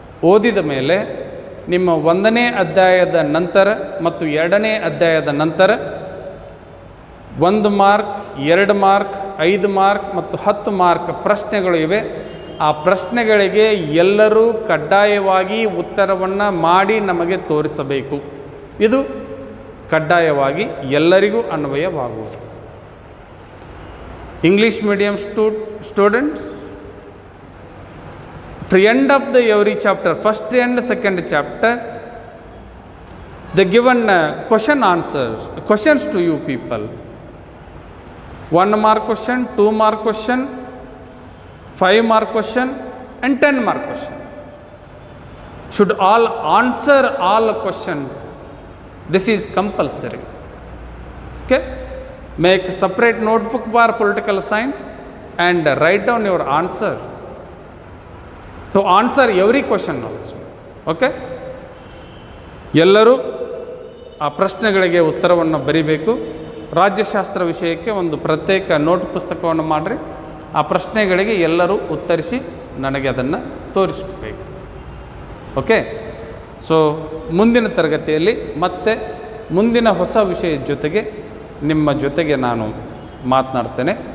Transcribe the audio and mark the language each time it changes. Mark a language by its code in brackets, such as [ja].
[kn] ಓದಿದ ಮೇಲೆ ನಿಮ್ಮ 1ನೇ ಅಧ್ಯಾಯದ ನಂತರ ಮತ್ತು 2ನೇ ಅಧ್ಯಾಯದ ನಂತರ 1 ಮಾರ್ಕ್, 2 ಮಾರ್ಕ್, 5 ಮಾರ್ಕ್ ಮತ್ತು 10 ಮಾರ್ಕ್ ಪ್ರಶ್ನೆಗಳು ಇವೆ. ಆ ಪ್ರಶ್ನೆಗಳಿಗೆ ಎಲ್ಲರೂ ಕಡ್ಡಾಯವಾಗಿ ಉತ್ತರವನ್ನು ಮಾಡಿ ನಮಗೆ ತೋರಿಸಬೇಕು. ಇದು ಕಡ್ಡಾಯವಾಗಿ ಎಲ್ಲರಿಗೂ ಅನ್ವಯವಾಗುವುದು. [en] English medium students, for end of the every chapter, first and second chapter, they given questions to you people. 1 mark question, 2 mark question, 5 mark question and 10 mark question. Should all answer all questions. This is compulsory. Okay? Make separate notebook for political science and write down your answer to answer every question also. Okay? [kn] ಎಲ್ಲರೂ ಆ ಪ್ರಶ್ನೆಗಳಿಗೆ ಉತ್ತರವನ್ನು ಬರೀಬೇಕು. ರಾಜ್ಯಶಾಸ್ತ್ರ ವಿಷಯಕ್ಕೆ ಒಂದು ಪ್ರತ್ಯೇಕ note ಪುಸ್ತಕವನ್ನು ಮಾಡಿರಿ. ಆ ಪ್ರಶ್ನೆಗಳಿಗೆ ಎಲ್ಲರೂ ಉತ್ತರಿಸಿ ನನಗೆ ಅದನ್ನು ತೋರಿಸಬೇಕು. ಓಕೆ? ಸೊ ಮುಂದಿನ ತರಗತಿಯಲ್ಲಿ ಮತ್ತೆ ಮುಂದಿನ ಹೊಸ ವಿಷಯದ ಜೊತೆಗೆ ನಿಮ್ಮ ಜೊತೆಗೆ ನಾನು ಮಾತನಾಡ್ತೇನೆ.